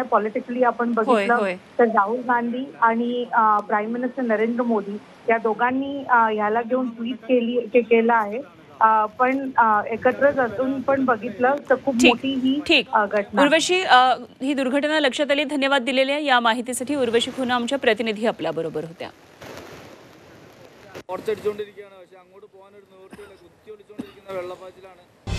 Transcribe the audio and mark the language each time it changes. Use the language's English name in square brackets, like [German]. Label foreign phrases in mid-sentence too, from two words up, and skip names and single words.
[Marathi] पॉलिटिकली आपण बघितलं तर राहुल गांधी आणि [English] prime minister [Marathi] नरेंद्र मोदी या दोघांनी ह्याला घेऊन ट्विट केलं आहे, पण एकत्रच असून पण बघितलं तर खूप मोठी ही घटना। उर्वशी, ही दुर्घटना लक्षात आली, धन्यवाद दिलेल्या या माहितीसाठी। उर्वशी खुना आमच्या प्रतिनिधी आपल्या बरोबर होत्या। [Malayalam] ഓർച്ചടിച്ചുകൊണ്ടിരിക്കുകയാണ്, പക്ഷെ അങ്ങോട്ട് പോകാനൊരു നിവൃത്തിയില്ല, കുത്തി ഒളിച്ചുകൊണ്ടിരിക്കുന്ന വെള്ളപ്പാച്ചിലാണ്।